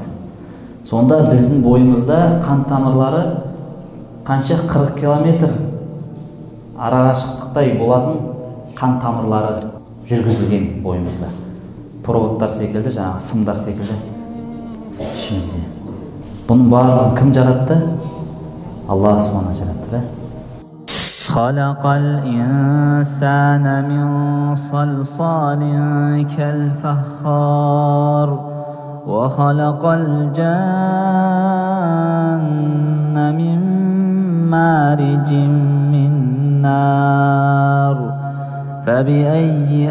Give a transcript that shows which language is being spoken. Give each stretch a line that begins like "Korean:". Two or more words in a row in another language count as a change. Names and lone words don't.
Kazakh: Сонда біздің бойымызда қан тамырлары қанша 40 километр арақашықтықтай болатын қан тамырлары жүргізілген бойымызда. Проводтар секілді, жаңағы сымдар секілді ішімізде. Бұның барлығын кім жаратты? Алла Субхана жаратты да.
Arabic: خلق الإنسان من صلصال كالفخار وخلق الجن من مارج من نار فبأي